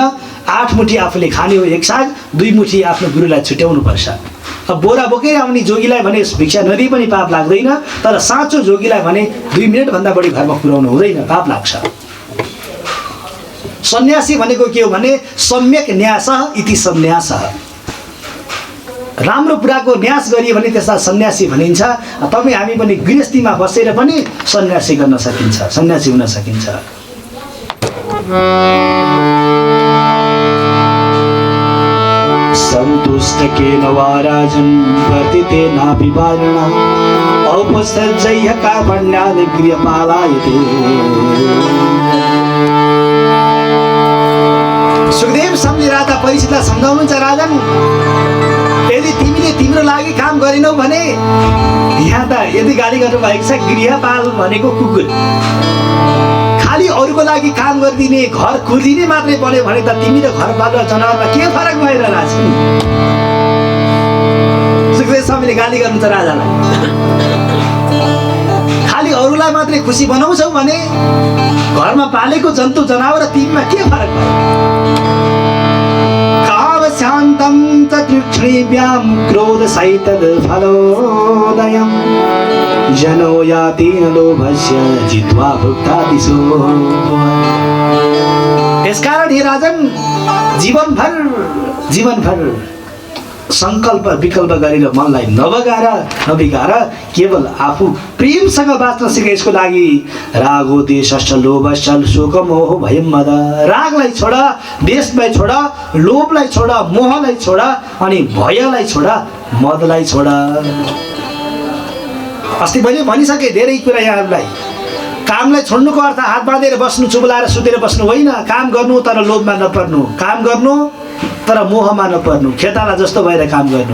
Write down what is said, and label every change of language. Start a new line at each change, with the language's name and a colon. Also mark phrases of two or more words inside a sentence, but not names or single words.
Nepali: 8 मुठी आफूले खाने हो एक साग, 2 मुठी आफ्नो गुरुलाई छुट्याउनु पर्छ। अब बोरा बोकेर आउने जोगीलाई भने भिक्षा नदिए पनि पाप लाग्दैन, तर साँचो जोगीलाई भने 2 मिनटभन्दा बढी घरमा पुर्याउनु हुँदैन, पाप लाग्छ। सन्यासी भनेको के हो भने
Sanskrit: सम्यक न्यासः इति सन्यासः,
Nepali: राम्रो कुराको न्यास गरियो भने त्यसलाई सन्यासी भनिन्छ। तपाईँ हामी पनि गृहस्थीमा बसेर पनि सन्यासी गर्न सकिन्छ, सन्यासी हुन सकिन्छ।
Sanskrit: सन्तुष्ट केन वा राजन् वर्तिते नापि वारणा औपसज्जय्य कार्पण्यादि गृहपालायते।
Nepali: सुखदेव सम्झिरहेका परीक्षितलाई सम्झाउनुहुन्छ, राजन यदि तिमीले तिम्रो लागि काम गरेनौ भने यहाँ त यदि गाली गर्नुभएको छ, गृहपाल भनेको कुकुर, खालि अरूको लागि काम गरिदिने, घर कुर्दिने मात्रै बन्यो भने त तिमी र घर पालुवा जनावरमा के फरक भएर रहेछ? सुखदेव स्वामीले गाली गर्नुहुन्छ राजालाई, खालि अरूलाई मात्रै खुसी बनाउँछौ भने घरमा पालेको जन्तु जनावर तिमीमा के फरक भयो?
Sanskrit: शान्तं च तृष्णीभ्यां क्रोधसहितद् फलोदयं जनो याति न लोभस्य जित्वा भुक्ता दिशो।
Nepali: यसकारण हे राजन जीवनभर संकल्प विकल्प गरेर मनलाई नबिगाएर केवल आफू प्रेमसँग बाँच्न सिके। यसको लागि
Sanskrit: रागो देशश्च लोभश्च शोकमोह भयं मद,
Nepali: रागलाई छोड, देशलाई छोड, लोभलाई छोड, मोहलाई छोड, अनि भयलाई छोड, मदलाई छोड। अस्ति मैले भनिसकेँ धेरै कुरा यहाँहरूलाई। कामलाई छोड्नुको अर्थ हात बाँधेर बस्नु, चुबलाएर सुतेर बस्नु होइन। काम गर्नु तर लोभमा नपर्नु, काम गर्नु तर मोहमा नपर्नु, खेताला जस्तो भएर काम गर्नु।